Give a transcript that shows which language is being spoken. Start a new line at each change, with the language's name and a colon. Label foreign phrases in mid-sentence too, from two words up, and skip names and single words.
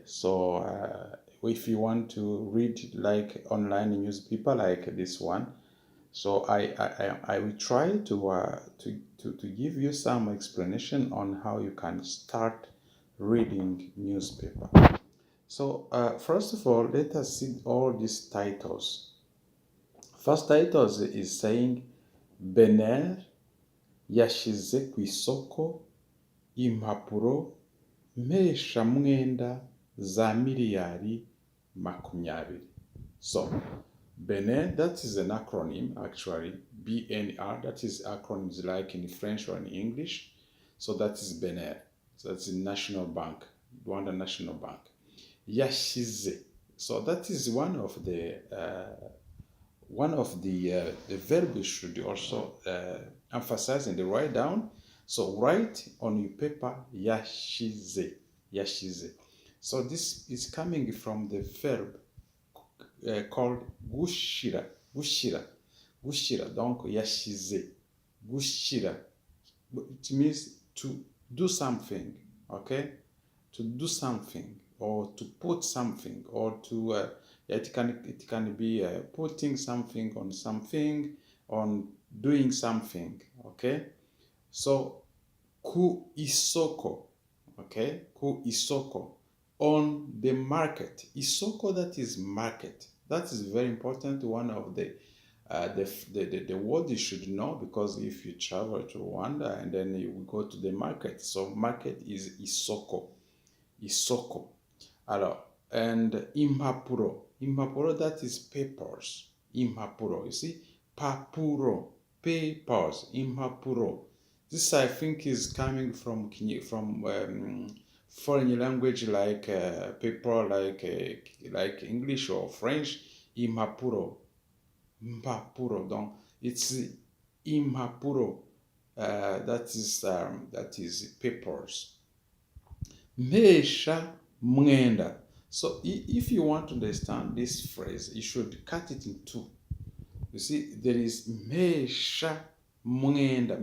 English: So, if you want to read like online newspaper like this one, so I will try to give you some explanation on how you can start reading newspaper. So, first of all, let us see all these titles. First titles is saying
Kinyarwanda: Bener yashize ku isoko impapuro mpeshamwenda za miliyari 20.
English: So, Bener, that is an acronym actually. BNR, that is acronyms like in French or in English. So that is Bener. So that's the National Bank, Rwanda National Bank. Yashize. So that is one of the verb you should also emphasize in the write down. So write on your paper
Kinyarwanda: yashize, yashize.
English: So this is coming from the verb called
Kinyarwanda: gushira, gushira, gushira. Donc yashize, gushira.
English: It means to do something. Okay, to do something or to put something or to it can be putting something on doing something. Okay, so
Kinyarwanda: ku isoko. Okay, ku isoko,
English: on the market. Isoko, that is market. That is very important. One of the word you should know, because if you travel to Rwanda and then you go to the market, so market is
Kinyarwanda: isoko, isoko. Alors, and impapuro, impapuro,
English: that is papers, impapuro. You see, papuro, papers, impapuro. This I think is coming from foreign language like paper, like English or French.
Kinyarwanda: Impapuro, impapuro. Donc it's impapuro.
English: That is papers.
Kinyarwanda: Mesha mwenda.
English: So if you want to understand this phrase, you should cut it in two. You see, there is
Kinyarwanda: mesha mwenda.